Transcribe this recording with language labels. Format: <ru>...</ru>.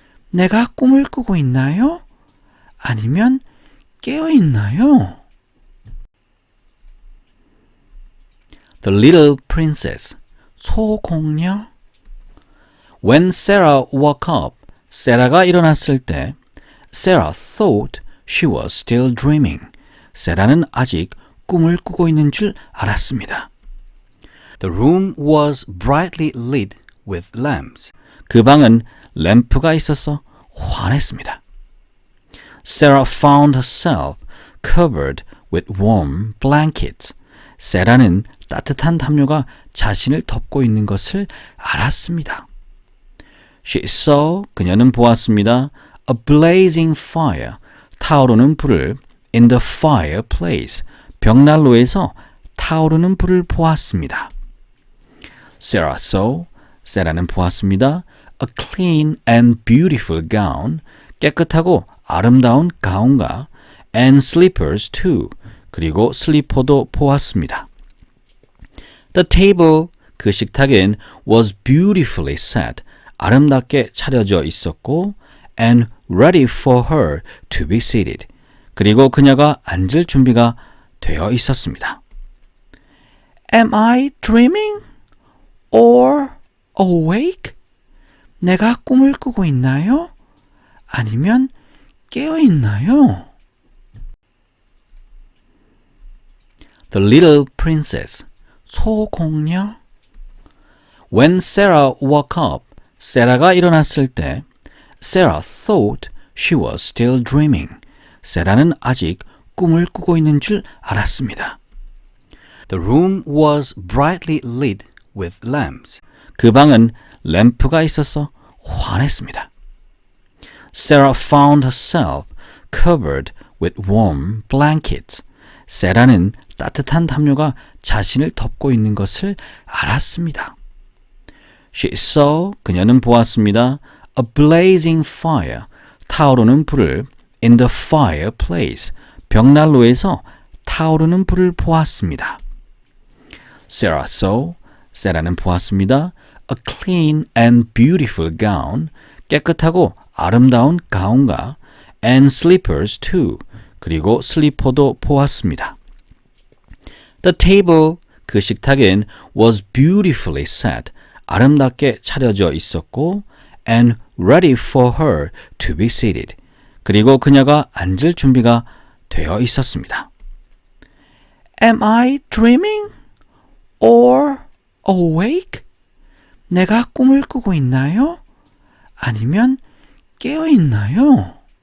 <ko>내가 꿈을 꾸고 있나요? 아니면 깨어 있나요?</ko> <en>The Little Princess, 소공녀. When Sarah woke up,</en> <ko>세라가 일어났을 때</ko> <en>Sarah thought she was still dreaming.</en> <ko>세라는 아직 꿈을 꾸고 있는 줄 알았습니다.</ko> <en>The room was brightly lit with lamps.</en> <ko>그 방은 램프가 있어서 환했습니다.</ko> <en>Sarah found herself covered with warm blankets.</en> <ko>세라는 따뜻한 담요가 자신을 덮고 있는 것을 알았습니다.</ko> <en>She saw,</en> <ko>그녀는 보았습니다.</ko> <en>A blazing fire,</en> <ko>타오르는 불을</ko> <en>in the fireplace,</en> <ko>벽난로에서 타오르는 불을 보았습니다.</ko> <en>Sarah saw,</en> <ko>세라는 보았습니다.</ko> <en>A clean and beautiful gown,</en> <ko>깨끗하고 아름다운 가운과</ko> <en>and slippers too,</en> <ko>그리고 슬리퍼도 보았습니다.</ko> <en>The table,</en> <ko>그 식탁엔</ko> <en>was beautifully set,</en> <ko>아름답게 차려져 있었고</ko> <en>and ready for her to be seated,</en> <ko>그리고 그녀가 앉을 준비가 되어 있었습니다.</ko> <en>Am I dreaming or awake?</en> <ko>내가 꿈을 꾸고 있나요? 아니면 깨어 있나요?</ko> <en>The Little Princess, 소공녀. When Sarah woke up,</en> <ko>세라가 일어났을 때</ko> <en>Sarah thought she was still dreaming.</en> <ko>세라는 아직 꿈을 꾸고 있는 줄 알았습니다.</ko> <en>The room was brightly lit with lamps.</en> <ko>그 방은 램프가 있어서 환했습니다.</ko> <en>Sarah found herself covered with warm blankets.</en> <ko>세라는 따뜻한 담요가 자신을 덮고 있는 것을 알았습니다.</ko> <en>She saw,</en> <ko>그녀는 보았습니다.</ko> <en>A blazing fire,</en> <ko>타오르는 불을</ko> <en>in the fireplace,</en> <ko>벽난로에서 타오르는 불을 보았습니다.</ko> <en>Sarah saw,</en> <ko>세라는 보았습니다.</ko> <en>A clean and beautiful gown,</en> <ko>깨끗하고 아름다운 가운과</ko> <en>and slippers too,</en> <ko>그리고 슬리퍼도 보았습니다.</ko> <en>The table,</en> <ko>그 식탁엔</ko> <en>was beautifully set,</en> <ko>아름답게 차려져 있었고</ko> <en>and ready for her to be seated,</en> <ko>그리고 그녀가 앉을 준비가 되어 있었습니다.</ko> <en>Am I dreaming or awake?</en> <ko>내가 꿈을 꾸고 있나요? 아니면 깨어 있나요?</ko>